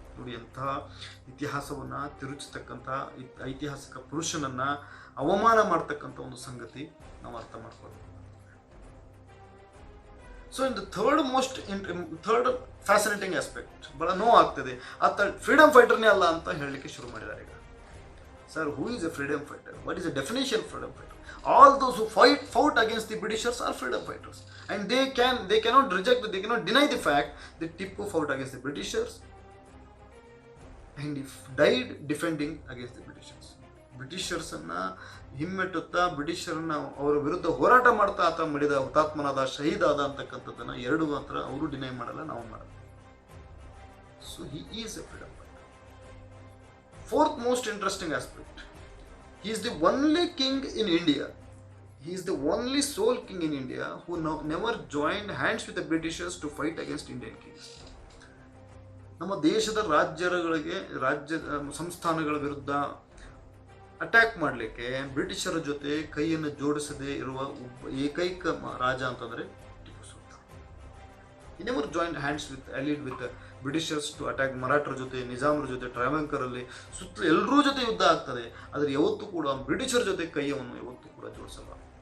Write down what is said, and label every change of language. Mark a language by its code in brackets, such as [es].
[kn] ನೋಡಿ, ಎಂತಹ ಇತಿಹಾಸವನ್ನ ತಿರುಚತಕ್ಕಂಥ ಐತಿಹಾಸಿಕ ಪುರುಷನನ್ನ ಅವಮಾನ ಮಾಡ್ತಕ್ಕಂಥ ಒಂದು ಸಂಗತಿ ನಾವು ಅರ್ಥ ಮಾಡ್ಕೊಳ್ಬೇಕು. [en] so in the third fascinating aspect [kn] ಬಹಳ ನೋವು ಆಗ್ತದೆ, ಆತ ಫ್ರೀಡಮ್ ಫೈಟರ್ನೇ ಅಲ್ಲ ಅಂತ ಹೇಳಲಿಕ್ಕೆ ಶುರು ಮಾಡಿದ್ದಾರೆ ಈಗ. [en] Sir, who is a freedom fighter? What is a definition freedom fighter? All those who fought against the Britishers are freedom fighters, and they cannot reject, they cannot deny the fact that Tipu fought against the Britishers and he died defending against the Britishers. [kn] ಬ್ರಿಟಿಷರ್ಸನ್ನ ಹಿಮ್ಮೆಟ್ಟುತ್ತಾ ಬ್ರಿಟಿಷರನ್ನ ಅವರ ವಿರುದ್ಧ ಹೋರಾಟ ಮಾಡ್ತಾ ಆತ ಮಡಿದ ಹುತಾತ್ಮನಾದ ಶಹೀದಾದ ಅಂತಕ್ಕಂಥದ್ದನ್ನ ಎರಡು ಮಾತ್ರ ಅವರು ಡಿನೈ ಮಾಡಲ್ಲ, ನಾವು ಮಾಡಲ್ಲ. [en] So he is a freedom fighter. Fourth most interesting aspect, he is the only king in India, he is the only sole king in India who never joined hands with the Britishers to fight against Indian kings. [kn] ನಮ್ಮ ದೇಶದ ರಾಜ್ಯ ಸಂಸ್ಥಾನಗಳ ವಿರುದ್ಧ attack ಮಾಡಲಿಕ್ಕೆ ಬ್ರಿಟಿಷರ ಜೊತೆ ಕೈಯನ್ನು ಜೋಡಿಸದೇ ಇರುವ ಏಕೈಕ ರಾಜ ಅಂತಂದ್ರೆ Tipu Sultan. [en] He never joined hands with allied with Britishers to attack [kn] ಮರಾಠರ ಜೊತೆ, ನಿಜಾಮರ ಜೊತೆ, ಟ್ರಾವೆಂಕರಲ್ಲಿ ಸುತ್ತಲೂ ಎಲ್ಲರೂ ಜೊತೆ ಯುದ್ಧ ಆಗ್ತದೆ, ಆದರೆ ಯಾವತ್ತೂ ಕೂಡ ಬ್ರಿಟಿಷರ್ ಜೊತೆ ಕೈಯನ್ನು ಯಾವತ್ತೂ ಕೂಡ ಜೋಡಿಸಲ್ಲ.